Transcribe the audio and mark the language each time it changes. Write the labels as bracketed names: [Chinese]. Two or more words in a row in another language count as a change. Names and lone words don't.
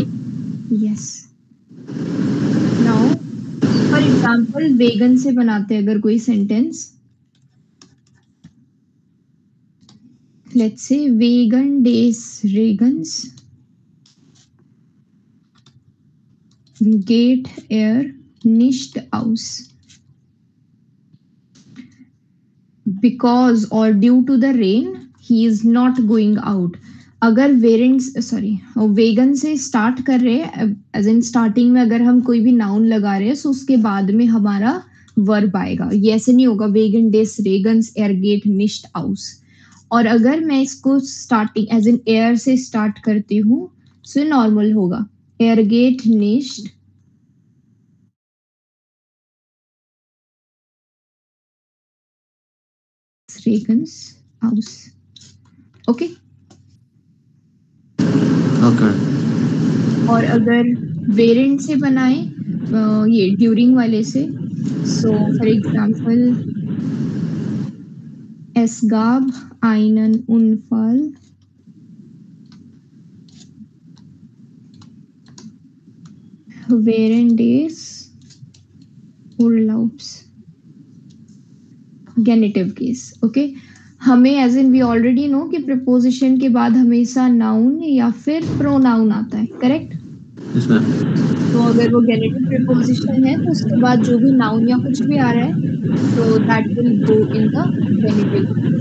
[Hindi] यस। [English] now for example [Hindi] वेगन से बनाते हैं अगर कोई सेंटेंस, [English] let's say [German] wegen des Regens geht er nicht aus [English] because or due to the rain he is not going out। [Hindi] अगर वेगन से स्टार्ट कर रहे हैं [English] as in [Hindi] स्टार्टिंग में अगर हम कोई भी नाउन लगा रहे हैं तो उसके बाद में हमारा वर्ब आएगा। ये ऐसे नहीं होगा [German] wegen des Regens er geht nicht aus. [Hindi] और अगर मैं इसको स्टार्टिंग [English] as in [Hindi] एयर से स्टार्ट करती हूँ [English] so normal [Hindi] होगा [German] er geht nicht Regens Haus. [Hindi] ओके ओके। और अगर वेरिएंट से बनाए ये ड्यूरिंग वाले से, [English] so for example [German] es gab einen Unfall während des Urlaubs। [English] genitive case. [Hindi] ओके हमें [English] as in we already know [Hindi] कि प्रीपोजिशन के बाद हमेशा नाउन या फिर प्रोनाउन आता है, करेक्ट? [English] yes ma'am. [Hindi] तो अगर वो [English] genitive preposition [Hindi] है तो उसके बाद जो भी नाउन या कुछ भी आ रहा है तो [English] that will go in the genitive.